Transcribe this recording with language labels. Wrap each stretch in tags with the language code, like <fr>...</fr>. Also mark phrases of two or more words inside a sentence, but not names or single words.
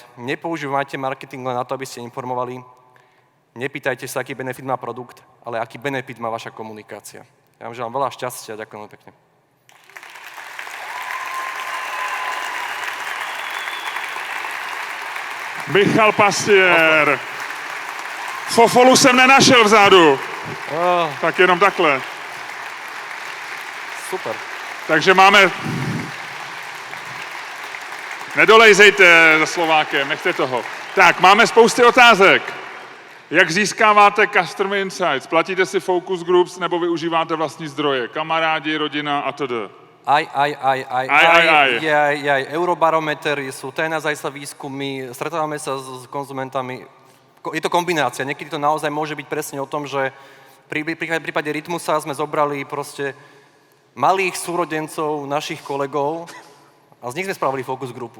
<sk>Nepoužívajte marketing len na to, aby ste informovali. Nepýtajte sa, aký benefit má produkt, ale aký benefit má vaša komunikácia. Ja vám želám veľa šťastia a ďakujem pekne. Michal Pastier.</sk> <cs>Fofolu jsem nenašel vzadu. Tak jenom takhle. Super. Takže máme... Nedolejzejte za Slovákem, nechte toho. Tak, máme spousty otázek. Jak získáváte</cs> <en>customer insights?</en> <cs>Platíte si</cs> <en>focus groups</en> <cs>nebo využíváte vlastní zdroje? Kamarádi, rodina a td.</cs> <sk>Aj. Eurobarometer sú TNS sa výskumy, stretávame sa s konzumentami. Je to kombinácia. Niekedy to naozaj môže byť presne o tom, že v prípade Rytmusa sme zobrali proste malých súrodencov našich kolegov a z nich sme spravili focus grupu.</sk>